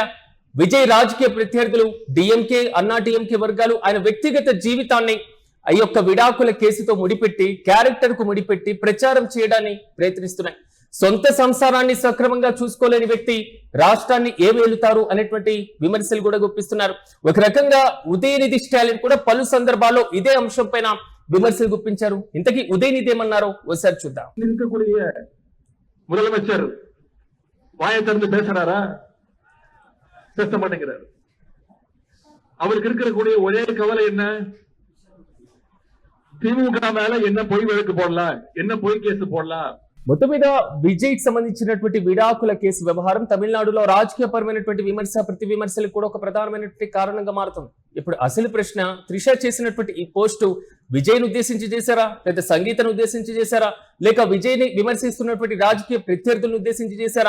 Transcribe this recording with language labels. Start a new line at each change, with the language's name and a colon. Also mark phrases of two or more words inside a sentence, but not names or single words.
Telugu: విజయ్ రాజకీయ ప్రత్యర్థులు, డిఎంకే, అన్నా డిఎంకే వర్గాలు ఆయన వ్యక్తిగత జీవితాన్ని ఆ యొక్క విడాకుల కేసుతో ముడిపెట్టి, క్యారెక్టర్ కు ముడిపెట్టి ప్రచారం చేయడాన్ని ప్రయత్నిస్తున్నాయి. సొంత సంసారాన్ని సక్రమంగా చూసుకోలేని వ్యక్తి రాష్ట్రాన్ని ఏమేలుతారు అనేటువంటి విమర్శలు కూడా గుప్పిస్తున్నారు. ఒక రకంగా ఉదయనిధి స్టాలిన్ కూడా పలు సందర్భాల్లో ఇదే అంశం పైన విమర్శలు గుప్పించారు. ఇంతకీ ఉదయనిధి ఏమన్నారో ఒకసారి చూద్దాం.
Tamil: முதலமைச்சர் வாயை திறந்து பேசுறாரா? பேச மாட்டேங்கிறாரு. அவருக்கு இருக்கக்கூடிய ஒரே கவலை என்ன? திமுக மேல என்ன பொய் வழக்கு போடலாம், என்ன பொய் கேஸ் போடலாம்.
Telugu: మొత్తం మీద విజయ్ కి సంబంధించినటువంటి విడాకుల కేసు వ్యవహారం తమిళనాడులో రాజకీయపరమైనటువంటి విమర్శ ప్రతి విమర్శలకు కూడా ఒక ప్రధానమైనటువంటి కారణంగా మారుతుంది. ఇప్పుడు అసలు ప్రశ్న, త్రిష చేసినటువంటి ఈ పోస్టు విజయ్ ను ఉద్దేశించి చేశారా, లేదా సంగీతను ఉద్దేశించి చేశారా, లేక విజయ్ ని విమర్శిస్తున్నటువంటి రాజకీయ ప్రత్యర్థులను ఉద్దేశించి చేశారా?